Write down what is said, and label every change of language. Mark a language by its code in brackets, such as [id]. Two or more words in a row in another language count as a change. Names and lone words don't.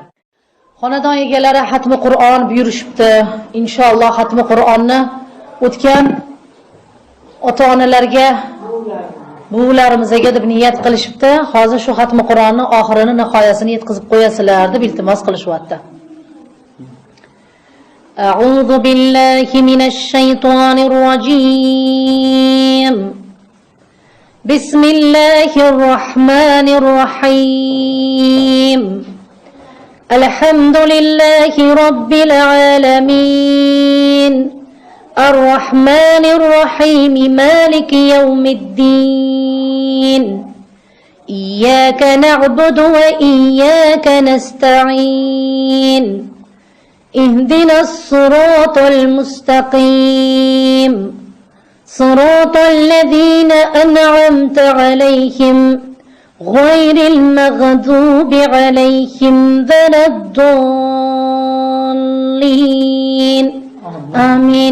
[uz] Xonadon egalari xatmi Qur'on buyurishibdi. Inshaalloh xatmi Qur'onni o'tgan ota-onalarga, buvlarimizga deb niyat qilishibdi. Hozir shu xatmi Qur'onni oxirini, nihoyasini yetkazib qo'yasizlar deb iltimos qilishyapti. [ar] أعوذ بالله من الشيطان الرجيم. بسم الله الرحمن الرحيم. الحمد لله رب العالمين. الرحمن الرحيم مالك يوم الدين إياك نعبد وإياك نستعين اهدنا الصراط المستقيم صراط الذين أنعمت عليهم غير المغضوب عليهم ولا الضالين آمين.